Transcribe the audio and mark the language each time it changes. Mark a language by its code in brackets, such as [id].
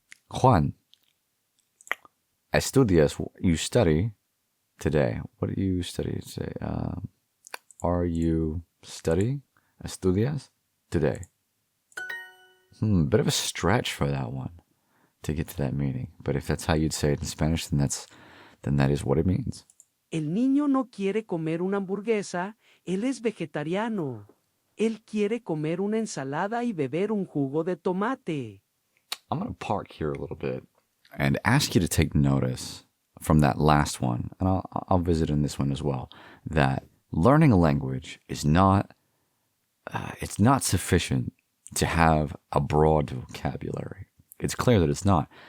[en] Juan, estudias, you study today. What do you study today? Are you studying? Estudias today. Bit of a stretch for that one to get to that meaning. But if that's how you'd say it in Spanish, then that is what it means. [es] El niño no quiere comer una hamburguesa, él es vegetariano. Él quiere comer una ensalada y beber un jugo de tomate. [en] I'm going to park here a little bit and ask you to take notice from that last one, and I'll visit in this one as well, that learning a language is not, it's not sufficient to have a broad vocabulary. It's clear that it's not.